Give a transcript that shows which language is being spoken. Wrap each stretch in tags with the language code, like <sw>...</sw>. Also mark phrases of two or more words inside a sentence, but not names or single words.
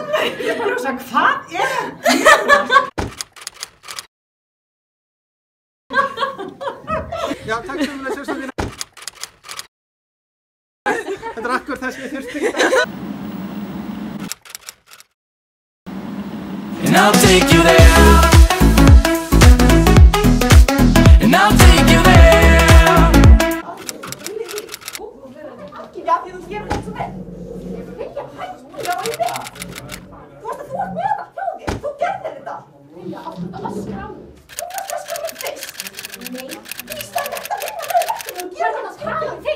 <is>Ég bara hugsa, hvað Já, takk sömuleiðis, sérstu mína. Þetta akkur þess ég þurfti ekki.</is> <en>And I'll take you there. And I'll take you there.</en> <is>Já, því þú gerir þetta svo vel. Vilja, hættu, já, ég veit. Þú varst að þú ert með það, hjá þér. Þú gerðir þetta. Vilja, áttu þetta að öskra á mig. Þú varst að öskra á mig fyrst. Nei. Því stæði þetta að vinna með verkefni og gera þetta að tala um þig.</is>